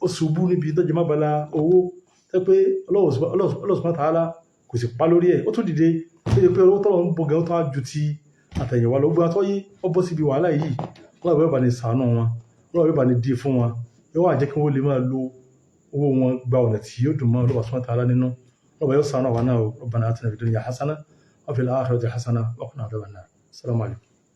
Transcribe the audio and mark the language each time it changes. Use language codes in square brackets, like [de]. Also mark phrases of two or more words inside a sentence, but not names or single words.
[yo] ṣubú níbi tó jẹ má bala owó tó yẹ pé ọlọ́ba [ar] سبحانه وتعالى [yo] kò sì pa lórí ẹ̀ ó tún dìde tó yẹ pé owó tọ́lọ́ ń bọ̀ gan tó á ju ti àtẹ̀yìnwá lọ gbọ́n tó yí ó bọ́ síbi wàhálà yìí ọlọ́ba yóò bá ní ṣàánú wọn ọlọ́ba yóò bá ní dí fún wọn yóò wá jẹ́ kí wọ́n lè máa lo owó wọn gba ọ̀nà tí yóò dùn mọ́ ọlọ́ba [ar] سبحانه وتعالى [yo] nínú ọlọ́ba yóò ṣàánú àwọn náà [ar] ربنا آتنا في الدنيا حسنة وفي الآخرة حسنة وقنا عذاب النار. السلام عليكم.